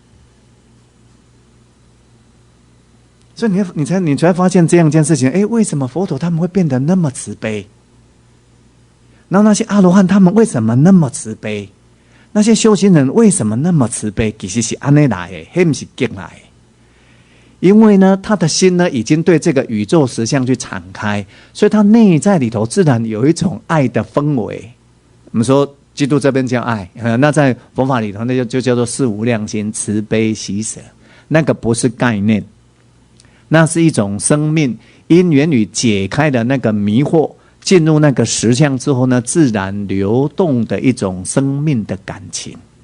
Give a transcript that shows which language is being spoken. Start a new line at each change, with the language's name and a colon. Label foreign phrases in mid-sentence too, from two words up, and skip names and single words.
Chinese: 所以你才發現這樣一件事情，為什麼佛陀他們會變得那麼慈悲？然後那些阿羅漢他們為什麼那麼慈悲？那些修行人為什麼那麼慈悲？其實是這樣來的，那不是假來的。因為呢，他的心呢已經對這個宇宙實相去敞開，所以他內在裡頭自然有一種愛的氛圍。我們說基督這邊叫愛，那在佛法裡頭那就叫做四無量心、慈悲喜捨，那個不是概念，那是一種生命因緣與解開的那個迷惑，進入那個實相之後呢，自然流動的一種生命的感情。